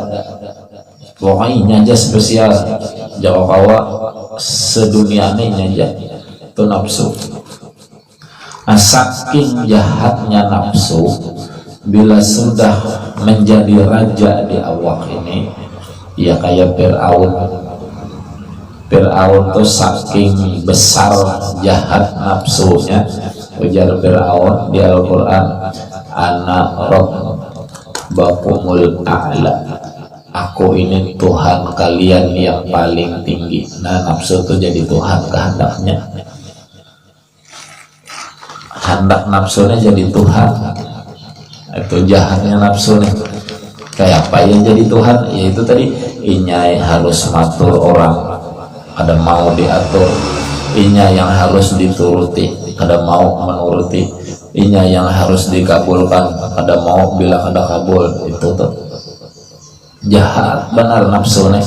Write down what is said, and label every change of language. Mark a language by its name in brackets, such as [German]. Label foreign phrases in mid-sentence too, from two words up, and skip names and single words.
[Banjar] Pokoknya ini aja spesial, jauh kawa sedunia ini aja, itu nafsu. Nah, saking jahatnya nafsu, bila sudah menjadi raja di awak ini, ya kayak Fir'aun. Fir'aun tuh saking besar jahat nafsunya, ujar Fir'aun di Al-Quran, [Arabic] أنا ربكم الأعلى, [Banjar] aku ini Tuhan kalian yang paling tinggi. Nah, nafsu itu jadi Tuhan kehendaknya. Hendak nafsunya jadi Tuhan. Itu jahatnya nafsu nih. Kayak apa yang jadi Tuhan? Yaitu tadi, inya harus matur orang, ada mau diatur. Inya yang harus dituruti, ada mau menuruti. Inya yang harus dikabulkan, ada mau bila kada kabul. Itu tuh jahat benar nafsu nih.